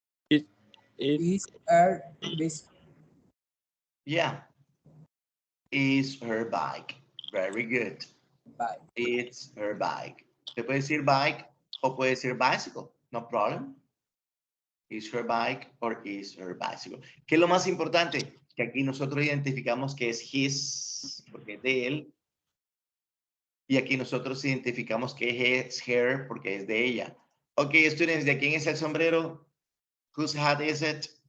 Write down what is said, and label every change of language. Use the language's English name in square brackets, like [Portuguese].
[English] It Is her this Yeah. It's her bike. Very good. bike? It's her bike. [Spanish] Se puede decir bike o puede decir bicycle. [English] No problem. Is her bike or is her bicycle. [Spanish] ¿Qué es lo más importante? Que aquí nosotros identificamos que es his, porque es de él. Y aquí nosotros identificamos que es her, porque es de ella. [English] Ok, students, [Spanish] ¿de quién es el sombrero? [English] Whose hat is it?